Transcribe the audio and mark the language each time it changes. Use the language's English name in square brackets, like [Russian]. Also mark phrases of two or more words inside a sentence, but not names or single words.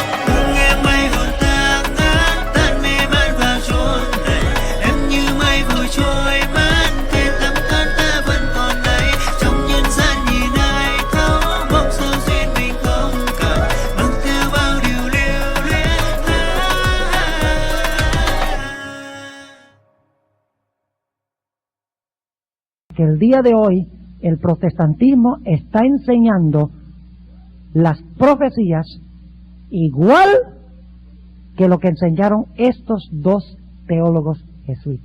[Vietnamese] Đừng nghe mây hồn ta ngát, tan mê man vào chốn này, em như mây vội trôi mất, thế tấm thân ta vẫn còn đây. Trong nhân gian nhìn ai thấu, mong sao duyên mình không cần, mang theo bao điều lưu luyến. [Spanish] Que el día de hoy el protestantismo está enseñando las profecías igual que lo que enseñaron estos dos teólogos jesuitas.